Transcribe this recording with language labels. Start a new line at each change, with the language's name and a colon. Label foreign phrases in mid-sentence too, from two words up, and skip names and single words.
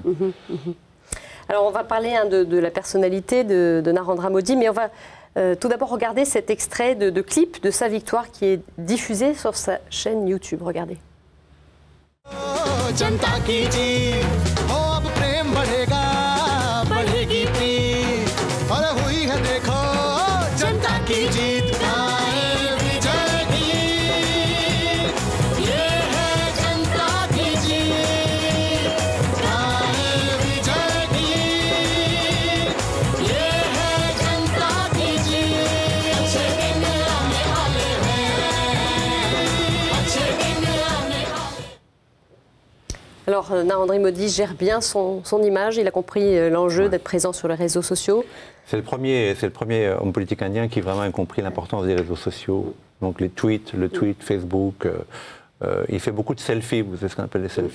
French: Alors on va parler de la personnalité de Narendra Modi, mais on va tout d'abord regarder cet extrait de clip de sa victoire qui est diffusé sur sa chaîne YouTube. Regardez.
Hindi: बढ़ेगा बढ़ेगी प्रीत और हुई है देखो जनता की जीत गाए विजय गीत ये है जनता की जीत गाए विजय गीत ये है जनता की जीत अच्छे दिन आने वाले हैं अच्छे दिन आने वाले।
French: Alors, Narendra Modi gère bien son image. Il a compris l'enjeu d'être présent sur les réseaux sociaux. C'est le premier homme politique indien qui vraiment a compris l'importance des réseaux sociaux. Donc les tweets, le tweet, Facebook. Il fait beaucoup de selfies, vous savez ce qu'on appelle les selfies.